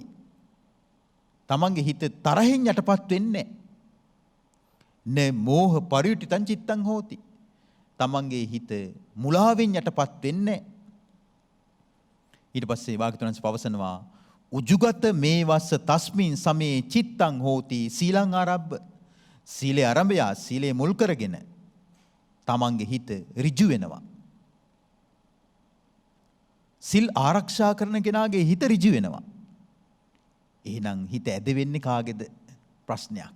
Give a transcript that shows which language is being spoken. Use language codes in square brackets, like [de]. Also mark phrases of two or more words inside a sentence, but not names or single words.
[si] තමන්ගේ හිත තරහෙන් යටපත් වෙන්නේ නැහැ. [pi] න මෝහ පරියුට්ඨං චිත්තං හෝති. [si] තමන්ගේ හිත මුලාවෙන් යටපත් වෙන්නේ නැහැ. ඊට පස්සේ වාග්තුන්ස් පවසනවා [pi] උජුගත මේ වස්ස තස්මින් සමේ චිත්තං හෝති සීලං ආරබ්බ. [si] සීලේ ආරම්භය සීලේ මුල් කරගෙන තමන්ගේ හිත ඍජු වෙනවා. සිල් ආරක්ෂා කරන කෙනාගේ හිත ඍජු වෙනවා. එහෙනම් හිත ඇද වෙන්නේ කාගේද? ප්‍රශ්නයක්.